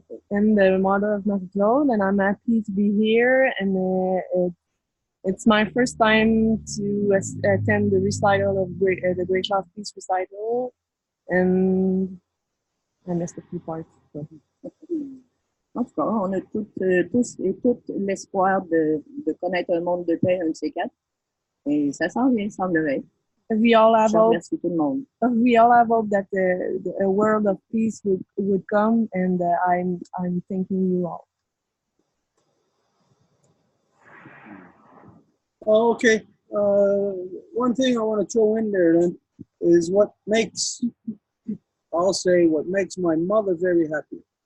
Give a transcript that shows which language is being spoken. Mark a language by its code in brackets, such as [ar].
[en] And the mother of Marie-Claude. And I'm happy to be here. And it's my first time to attend the recital of the Great Love Peace recital, and I missed a few parts. So. [fr] En tout cas, on a tous et toutes l'espoir de connaître un monde de paix, un de ces quatre, et ça s'en vient, semblerait. [en] We all have hope. [fr] Merci tout le monde. [en] We all have hope that a world of peace would come, and I'm thanking you all. Okay, one thing I want to throw in there then is what makes my mother very happy.